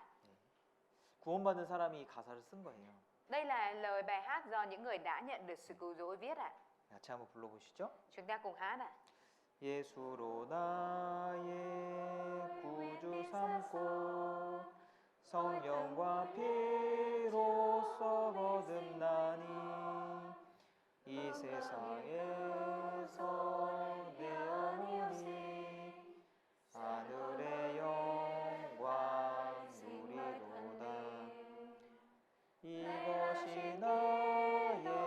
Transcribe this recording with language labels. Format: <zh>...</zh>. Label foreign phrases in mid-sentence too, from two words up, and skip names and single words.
<ko>구원받은 사람이 가사를 쓴 거예요.</ko> <vi>Đây là lời bài hát do những người đã nhận được sự cứu rỗi viết ạ.</vi> <ko>같이 한번 불러보시죠.</ko> <vi>Chúng ta cùng hát ạ.</vi> <ko>예수로 나의 구주 삼고 성령과 피로써 거듭나니 이 세상에서 내 영혼이 하늘의 영광 누리도다 이 이것이 나의</ko>